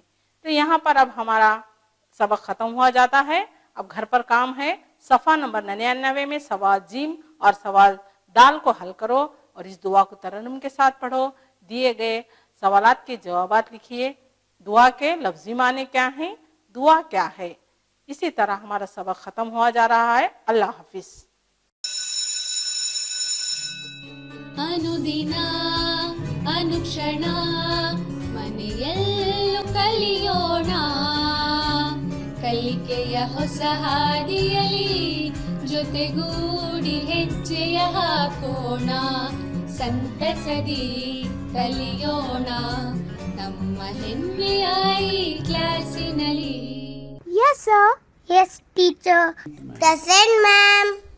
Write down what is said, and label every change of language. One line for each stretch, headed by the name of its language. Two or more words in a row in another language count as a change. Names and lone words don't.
Urdu: تو یہاں پر اب ہمارا سبق ختم ہوا جاتا ہے، اب گھر پر کام ہے، صفحہ نمبر 99 میں سوال جیم اور سوال دال کو حل کرو، اور اس دعا کو ترنم کے ساتھ پڑھو، دیے گئے سوالات کے جوابات لکھیے، دعا کے لفظی معنی کیا ہیں، دعا کیا ہے۔ اسی طرح ہمارا سبق ختم ہوا جا رہا ہے۔ اللہ حافظ۔
Kannada: ಅನುದಿನ ಅನುಕ್ಷಣ ಮನೆಯಲ್ಲೂ ಕಲಿಯೋಣ, ಕಲಿಕೆಯ ಹೊಸ ಹಾದಿಯಲಿ ಜೊತೆಗೂಡಿ ಹೆಜ್ಜೆಯ ಹಾಕೋಣ, ಸಂತಸದಿ ಕಲಿಯೋಣ ನಮ್ಮ ಹೆಮ್ಮೆಯ ಈ ಕ್ಲಾಸಿನಲ್ಲಿ।
English: Yes, sir. Yes, teacher. Present, ma'am.